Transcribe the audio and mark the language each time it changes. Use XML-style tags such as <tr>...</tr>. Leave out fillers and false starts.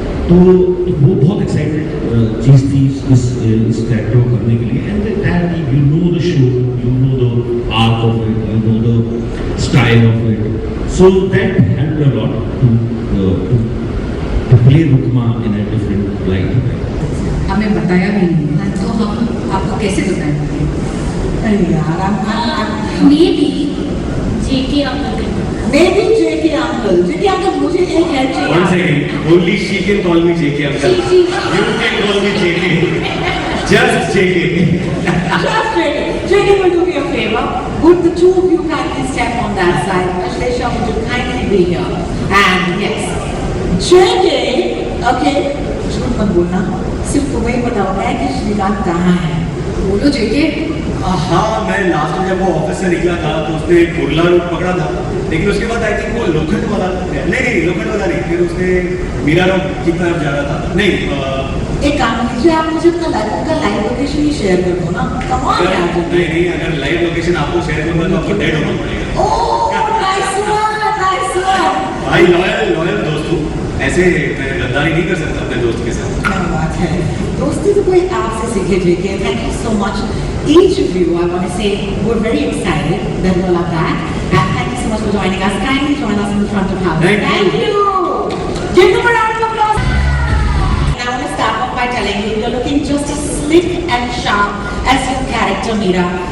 <hi>तो वो बहुत एक्साइटेड चीज़ थी इस कैरेक्टर को करने के लिए,</hi> <en>And that you know the show, you know the arc of it, you know the style of it, so that helped a lot to play Rukma in a different light.</en> <hi>हमें बताया भी नहीं है, तो हम आपको कैसे बताएंगे? अरे यार, I'm</hi> <en>maybe JK uncle can. maybe JK uncle.</en> <hi>JK uncle, मुझे एक हेल्प चाहिए.</hi> <en>One second, only she can call me JK uncle. You can call me JK. Just JK. Just JK. JK will do me a favor. Would the two of you kindly step on that side? Ashlesha, would you kindly be here? And yes, JK, okay.</en> <hi>झूठ मत बोलना, सिर्फ तुम्हें पता होता है कि श्रीकांत कहाँ है. बोलो जेके. हाँ, मैं लास्ट में जब वो ऑफिस से निकला था तो उसने कुर्ला रूट पकड़ा था, लेकिन उसके बाद</hi> <en>I think</en> <hi>वो लोखंड वाला नहीं लोखंड वाला नहीं, फिर उसने मीरा रोड की तरफ जा रहा था. नहीं, एक काम कीजिए, आप मुझे अपना लाइव लोकेशन ही शेयर कर दो ना.</hi> <en>Come on यार.</en> <hi>नहीं, अगर लाइव लोकेशन आपको शेयर करूंगा तो आपको डेड होना पड़ेगा.</hi> <en>Oh, nice one.</en> <hi>भाई लॉयल दोस्त हूँ, ऐसे मैं गद्दारी नहीं कर सकता अपने दोस्त के साथ. क्या बात है, दोस्ती तो कोई आपसे सीखे JK.</hi> <en>Thank you so much, each of you. I want to say we're very excited that you all are back, and thank you so much for joining us. Kindly join us in the front of house. Thank you. Give them a round of applause. And I want to start off by telling you you're looking just as slick and sharp as your character Meera.</en>